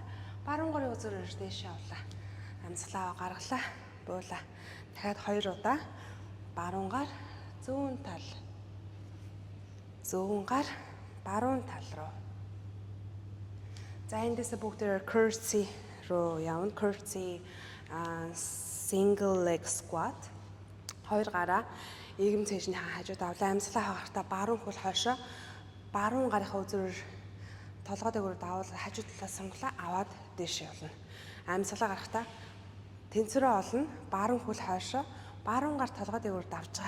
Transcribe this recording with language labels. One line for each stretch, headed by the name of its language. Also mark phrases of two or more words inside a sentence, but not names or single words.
Mongolian: Баруун гарын үзүүрээр дээшээ явлаа. Амьсгал аваа гаргалаа. Буулаа. Дахиад 2 удаа баруун гар зүүн тал. Зүүн гар баруун тал руу. За эндээсээ бүгдээр curtsy руу явна.
English: Curtsy single leg squat.
Mongolian: Хоёр гараа ийгэм цээжний хажууд авлаа. Амьсгалаа авахдаа баруун хөл хойшоо баруун гарынхаа үзүүрээр толгой дээгүүр давал хажуу талаас сонглоо аваад дээш явна. Амьсгалаа гарахдаа тэнцвэрээ олно. Баруун хөл хойшоо баруун гар толгой дээгүүр давж байгаа.